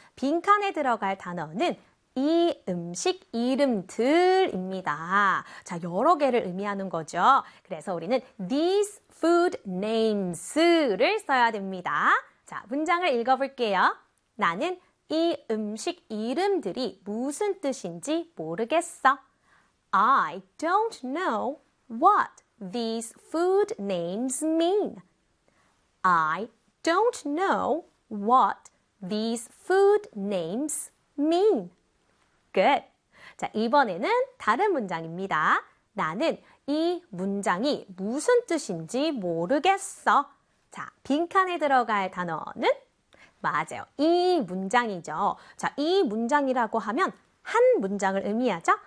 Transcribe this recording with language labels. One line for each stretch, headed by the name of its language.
Korean: 빈칸에 들어갈 단어는 이 음식 이름들입니다. 자, 여러 개를 의미하는 거죠. 그래서 우리는
English: these food names
Korean: 를 써야 됩니다. 자, 문장을 읽어볼게요. 나는 이 음식 이름들이 무슨 뜻인지 모르겠어.
English: I don't know what these food names mean. I don't know what these food names mean. Good.
Korean: 자, 이번에는 다른 문장입니다. 나는 이 문장이 무슨 뜻인지 모르겠어. 자, 빈칸에 들어갈 단어는 맞아요. 이 문장이죠. 자, 이 문장이라고 하면 한 문장을 의미하죠.